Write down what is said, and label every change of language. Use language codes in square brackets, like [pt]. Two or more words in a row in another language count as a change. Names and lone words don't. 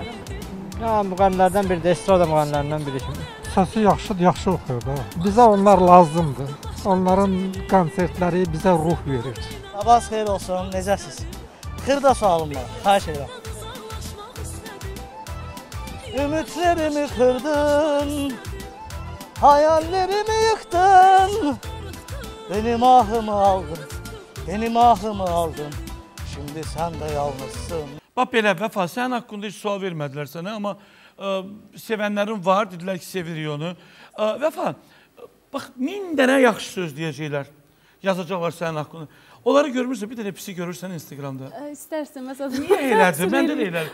[az] Ya, müğənnilərdən biri də, estrada müğənnilərindən biri kimi. Səsi yaxşıdır, yaxşı oxuyur da. Bizə onlar lazımdır. Onların konsertləri bizə ruh verir. Sabahınız xeyir olsun, necəsiz? Xırda sualım var, xahiş edirəm. [tr] Ümidlərimi kırdın, hayallerimi yıktın. Benim ahımı aldın, benim ahımı aldın. Şimdi sen de yalnızsın. [az] Bax belə, Vəfa, sənin haqqında heç sual vermədilər sənə, amma sevənlərin var, dedilər ki, sevirik onu. Vəfa, bax, 1000 dənə yaxşı söz deyəcəklər, yazacaqlar sənin haqqında. Onları görmürsə, bir dənə pisi görürsən Instagramda. İstərsən, məsələn. Niyə elədir? Məndə də elədir.